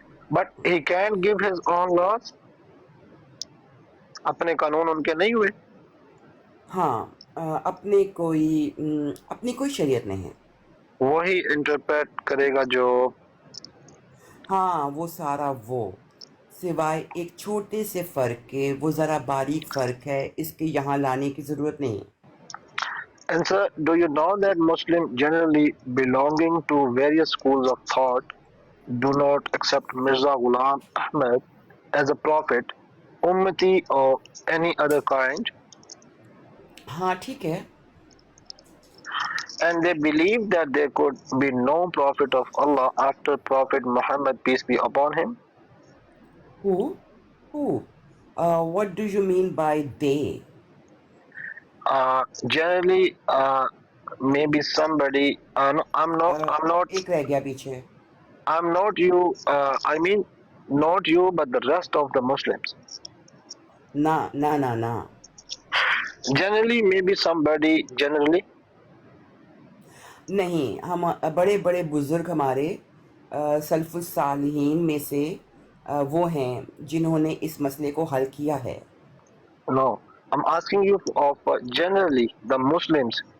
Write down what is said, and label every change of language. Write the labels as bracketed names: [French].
[English] But he can give his own laws. [Urdu] اپنے قانون ان کے نہیں ہوئے. ہاں اپنی کوئی شریعت نہیں ہے. وہی انٹرپریٹ کرے گا جو. ہاں وہ سارا وہ سوائے ایک چھوٹے سے فرق کے، وہ ذرا باریک فرق ہے، اس کے یہاں لانے کی ضرورت نہیں. [English] And sir, do you know that Muslims generally belonging to various schools of thought do not accept Mirza Ghulam Ahmad as a prophet, ummati or any other kind, [Urdu] ہاں ٹھیک ہے. [English] and they believe that there could be no prophet of Allah after Prophet Muhammad, peace be upon him. Who? What do you mean by they? Generally, maybe somebody. No, I'm not. [Urdu] ایک رہ گیا پیچھے. [English] I'm not you. I mean, not you, but the rest of the Muslims. [Urdu] نہ [English] Generally, maybe somebody. Generally. [Urdu] نہیں، ہم بڑے بڑے بزرگ ہمارے سلف الصالحین میں سے وہ ہیں جنہوں نے اس مسئلے کو حل کیا ہے. [English] No, I'm asking you of generally the Muslims.